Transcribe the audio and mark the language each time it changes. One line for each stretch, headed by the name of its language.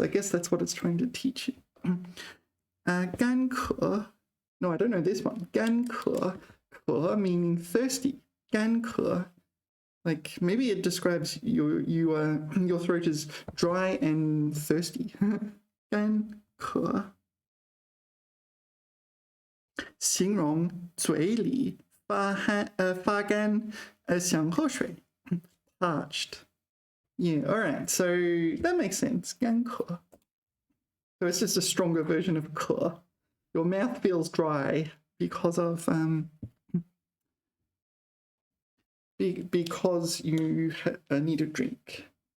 English: I guess that's what it's trying to teach you. Ganke, no, I don't know this one. Ganke, ke meaning thirsty. Ganke, like maybe it describes your throat is dry and thirsty. Ganke.
Chinese: 形容嘴里发干想喝水 parched.
English: Yeah, all right, so that makes sense.
Chinese: 干渴.
English: So it's just a stronger version of 渴. Your mouth feels dry because of because you need a drink.